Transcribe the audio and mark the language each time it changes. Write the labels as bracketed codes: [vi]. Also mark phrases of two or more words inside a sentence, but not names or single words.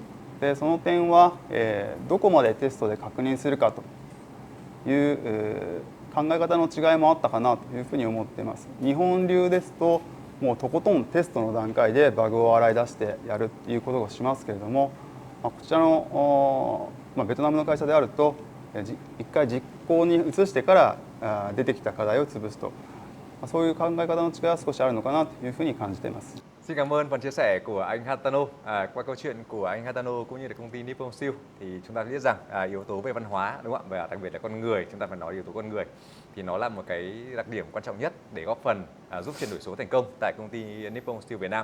[ja] で、その点はどこまでテストで確認するかという考え方の違いもあったかなというふうに思っています。日本流ですともうとことんテストの段階でバグを洗い出してやるっていうことをしますけれども、こちらのベトナムの会社であると一回実行に移してから出てきた課題を潰すと、そういう考え方の違いは少しあるのかなというふうに感じています。 [vi] Xin cảm ơn phần chia sẻ của anh Hatano. Qua câu chuyện của anh Hatano cũng như là công ty Nippon Steel thì chúng ta biết rằng yếu tố về văn hóa, đúng không ạ? Và đặc biệt là con người, chúng ta phải nói yếu tố con người thì nó là một cái đặc điểm quan trọng nhất để góp phần giúp chuyển đổi số thành công tại công ty Nippon Steel Việt Nam.